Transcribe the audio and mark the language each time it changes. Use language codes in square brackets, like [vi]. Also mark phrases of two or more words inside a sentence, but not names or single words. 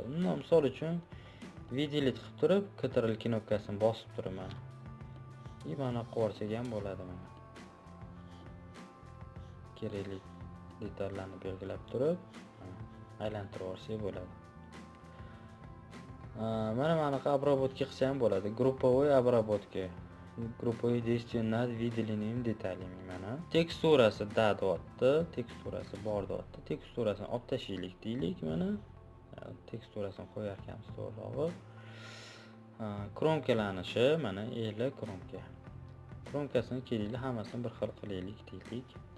[uz] Misol uchun виделить qilib turib, Ctrl knopkasini bosib turaman. Mana qo'rsak ham bo'ladi mana. Kerakli detallarni belgilab turib, aylantirib olsak bo'ladi. Mana bunaqa обработка qilsa ham bo'ladi. [ru] Групповой обработка. Групповые действия над выделенными деталями. [uz] Mana teksturasi da deyapti, teksturasi bor deyapti. Teksturasini olib tashlaylik deylik mana. Teksturasini qo'yarkanmiz to'g'rirog'i. Kronkalanishi mana eli kronka. Kronkasini kelinglar hammasini bir xil qilaylik deylik.